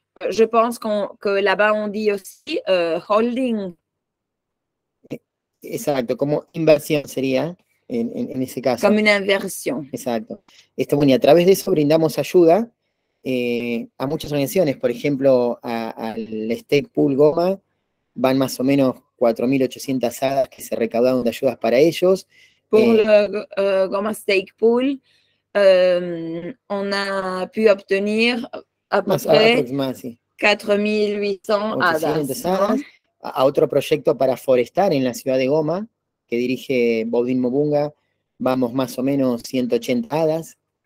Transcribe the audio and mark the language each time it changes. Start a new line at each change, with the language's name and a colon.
French: je pense que là-bas on dit aussi holding.
Spanish: Exacto, como inversión sería en ese caso.
French: Comme une inversion.
Spanish: Exacto. Bueno, y a través de eso brindamos ayuda a muchas organizaciones. Por ejemplo, al Stake Pool Goma van más o menos 4.800 hadas que se recaudaron de ayudas para ellos. Pour le Goma Stake Pool, on a pu obtenir à peu près 4.800 hadas. A otro proyecto para forestar en la ciudad de Goma, que dirige Baudin Mobunga, vamos más o menos 180 hadas.